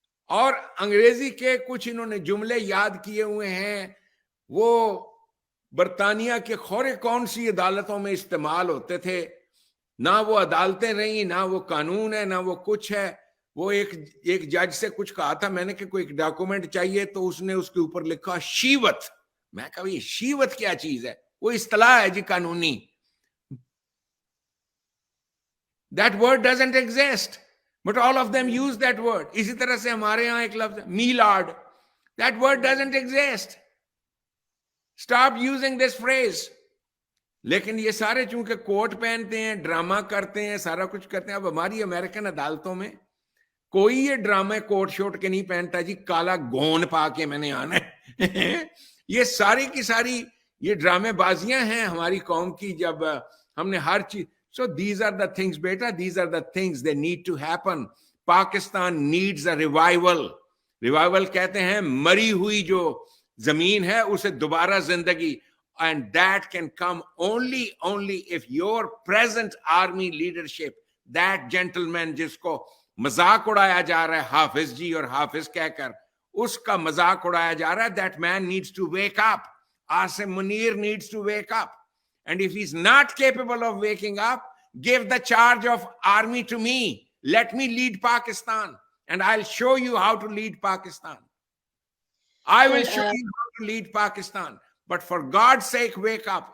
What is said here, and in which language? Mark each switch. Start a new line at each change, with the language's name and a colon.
Urdu: اور انگریزی کے کچھ انہوں نے جملے یاد کیے ہوئے ہیں, وہ برطانیہ کے خورے کون سی عدالتوں میں استعمال ہوتے تھے. نہ وہ عدالتیں رہیں, نہ وہ قانون ہے, نہ وہ کچھ ہے. وہ ایک جج سے کچھ کہا تھا میں نے کہ کوئی ڈاکومنٹ چاہیے, تو اس نے اس کے اوپر لکھا شیوت. میں کہا یہ شیوت کیا چیز ہے؟ وہ اصطلاح ہے جی قانونی.
English: That word doesn't exist, but all of them use that word.
Urdu: اسی طرح سے ہمارے ہاں ایک لفظ mallard,
English: that word doesn't exist. Stop using this phrase.
Urdu: لیکن یہ سارے چونکہ کوٹ پہنتے ہیں, ڈرامہ کرتے ہیں, سارا کچھ کرتے ہیں. اب ہماری امریکن عدالتوں میں کوئی یہ ڈرامے کوٹ شوٹ کے نہیں پہنتا جی, کالا گون پا کے میں نے آنا ہے. یہ ساری کی ساری یہ ڈرامے بازیاں ہیں ہماری قوم کی, جب ہم نے ہر چیز.
English: So these are the things بیٹا, these are the things they need to happen. Pakistan needs a revival.
Urdu: Revival کہتے ہیں مری ہوئی جو زمین ہے اسے دوبارہ زندگی,
English: and that can come only if your present army leadership, that gentleman
Urdu: جس کو مذاق اڑایا جا رہا ہے حافظ جی اور حافظ کہہ کر, उसका मजाक उड़ाया जा रहा है.
English: That man needs to wake up. Asim Munir needs to wake up. And if he's not capable of waking up, give the charge of army to me. Let me lead Pakistan. And I'll show you how to lead Pakistan. I will show you how to lead Pakistan. But for God's sake, wake up.